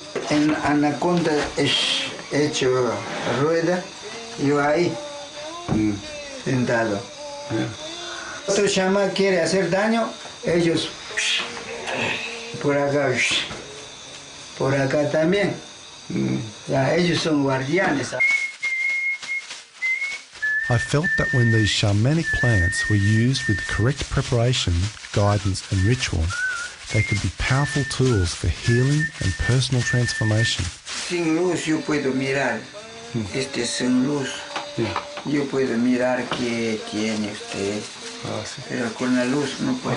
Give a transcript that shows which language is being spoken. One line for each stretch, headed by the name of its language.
Spanish: En anaconda es hecho rueda, yo ahí sentado. Otro chamán quiere hacer daño, ellos por acá también. Ellos son guardianes.
English: I felt that when these shamanic plants were used with correct preparation, guidance and ritual, they could be powerful tools for healing and personal transformation.
Spanish: Sin luz yo puedo mirar, sin luz, yo puedo mirar qué tiene usted, pero con la luz no puedo.